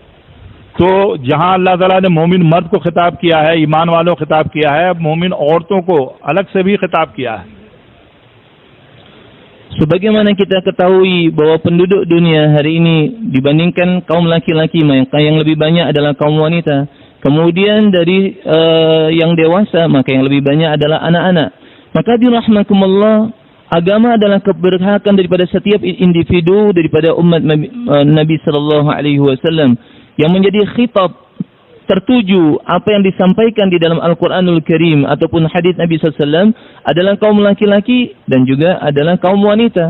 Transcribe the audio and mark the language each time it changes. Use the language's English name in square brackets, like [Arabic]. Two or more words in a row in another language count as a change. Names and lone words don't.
[Hindi] तो जहां अल्लाह ताला ने मोमिन मर्द को खिताब किया है, ईमान वालों को खिताब किया है, मोमिन औरतों को अलग से भी खिताब किया है। [Indonesian] Sebagaimana kita ketahui bahwa penduduk dunia hari ini dibandingkan kaum laki-laki, maka yang lebih banyak adalah kaum wanita. Kemudian dari yang dewasa, maka yang lebih banyak adalah anak-anak. Maka dirahmakumullah, agama adalah keberhakan daripada setiap individu daripada umat Nabi [Arabic] صلى الله عليه وسلم [Indonesian] yang menjadi khitab tertuju apa yang disampaikan di dalam Al-Quranul Karim ataupun hadis Nabi SAW adalah kaum laki-laki dan juga adalah kaum wanita.